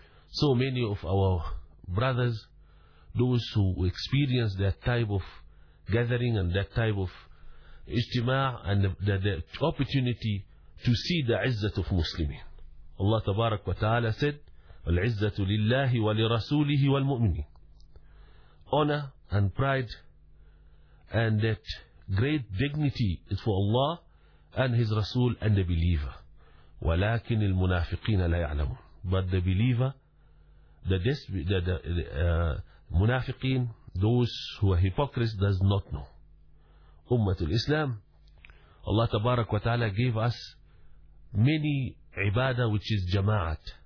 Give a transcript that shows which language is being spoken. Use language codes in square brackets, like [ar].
[en] So many of our brothers, those who experienced that type of gathering and that type of ijtima' and the opportunity to see the izzat of Muslimin. Allah tabarak wa ta'ala said, [ar] Al-izzatu lillahi wa li rasulihi wal mu'minin. [en] Honor and pride and that great dignity is for Allah and his Rasul and the believer. [ar] ولكن المنافقين لا يعلمون. [en] But the believer, the munafiqeen, those who are hypocrites, does not know. Ummatul Islam, Allah tabarak wa ta'ala gave us many ibadah, which is jama'at.